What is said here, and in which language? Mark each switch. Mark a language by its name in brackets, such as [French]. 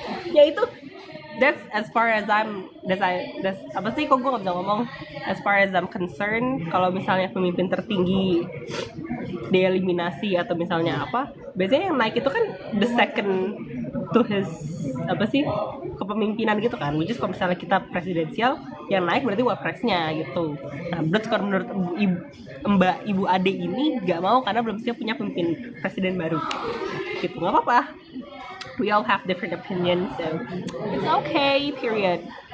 [Indonesian] Ya itu [English] that's as far as [Indonesian] apa sih kok gue nggak bisa ngomong, [English] as far as I'm concerned. [Indonesian] Kalau misalnya pemimpin tertinggi dieliminasi atau misalnya apa, biasanya yang naik itu kan [English] the second to his [Indonesian] apa sih kepemimpinan gitu kan, [English] which is [Indonesian] kalau misalnya kita presidensial yang naik berarti wapresnya gitu. Nah menurut ibu Ade ini nggak mau karena belum siap punya pemimpin presiden baru gitu. Nggak apa-apa, [English] we all have different opinions, so it's okay, period.